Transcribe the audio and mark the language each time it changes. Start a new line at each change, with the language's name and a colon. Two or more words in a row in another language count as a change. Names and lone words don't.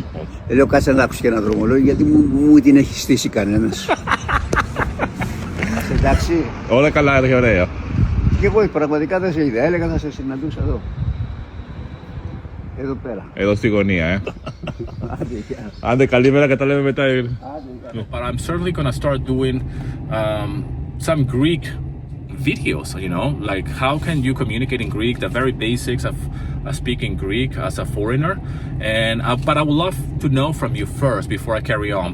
Greek: Λέω κάτσε να άκουσα και ένα δρομολόγιο, γιατί μου την έχει στήσει κανένας. Εντάξει. Όλα καλά, έρχεται ωραία. Και εγώ πραγματικά δεν σε είδα. Έλεγα να σε συναντούσα εδώ. Εδώ πέρα. Εδώ στη γωνία, Άντε καλή και τα λέμε μετά.
English: But I'm certainly gonna start doing some Greek videos, you know, like how can you communicate in Greek, the very basics of speaking Greek as a foreigner. And but I would love to know from you first before I carry on.